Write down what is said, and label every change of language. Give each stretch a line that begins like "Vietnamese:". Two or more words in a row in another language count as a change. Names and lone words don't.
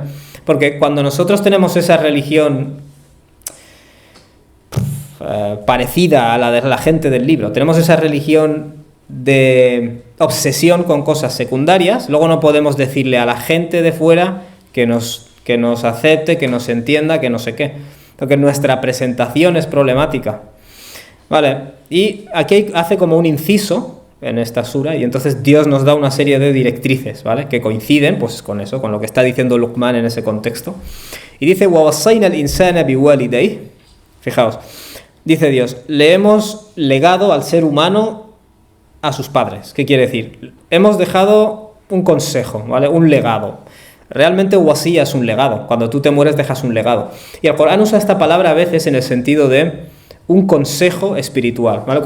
Spanish: Porque cuando nosotros tenemos esa religión parecida a la de la gente del libro, tenemos esa religión de obsesión con cosas secundarias, luego no podemos decirle a la gente de fuera que nos acepte, que nos entienda, que no sé qué. Porque nuestra presentación es problemática. Vale, y aquí hace como un inciso en esta sura, y entonces Dios nos da una serie de directrices, ¿vale? Que coinciden pues con eso, con lo que está diciendo Luqman en ese contexto. Y dice,
Arabic: وَوَصَّيْنَا الْإِنسَانَ بِوَالِدَيْهِ.
Spanish: Fijaos, dice Dios, le hemos legado al ser humano a sus padres. ¿Qué quiere decir? Hemos dejado un consejo, ¿vale? Un legado. Realmente wasiyya es un legado. Cuando tú te mueres dejas un legado. Y el Corán usa esta palabra a veces en el sentido de un consejo espiritual, ¿vale?